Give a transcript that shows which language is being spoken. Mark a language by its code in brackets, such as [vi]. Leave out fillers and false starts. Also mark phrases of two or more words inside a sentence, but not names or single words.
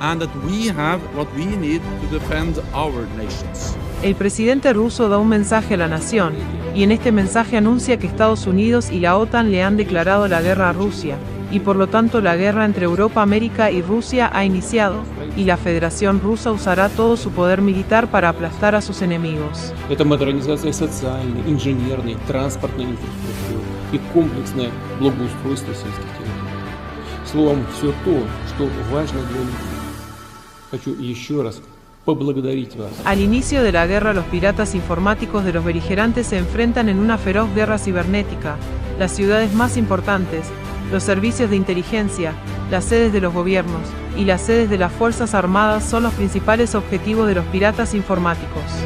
[es] El presidente ruso da un mensaje a la nación, y en este mensaje anuncia que Estados Unidos y la OTAN le han declarado la guerra a Rusia, y por lo tanto la guerra entre Europa, América y Rusia ha iniciado, y la Federación Rusa usará todo su poder militar para aplastar a sus enemigos. [ru] Это модернизация социальной, инженерной, транспортной инфраструктуры и комплексное благоустройство сельских территорий. Словом, все то, что важно для людей. Хочу еще раз поблагодарить вас. [es] Al inicio de la guerra, los piratas informáticos de los beligerantes se enfrentan en una feroz guerra cibernética. Las ciudades más importantes, los servicios de inteligencia, las sedes de los gobiernos y las sedes de las Fuerzas Armadas son los principales objetivos de los piratas informáticos.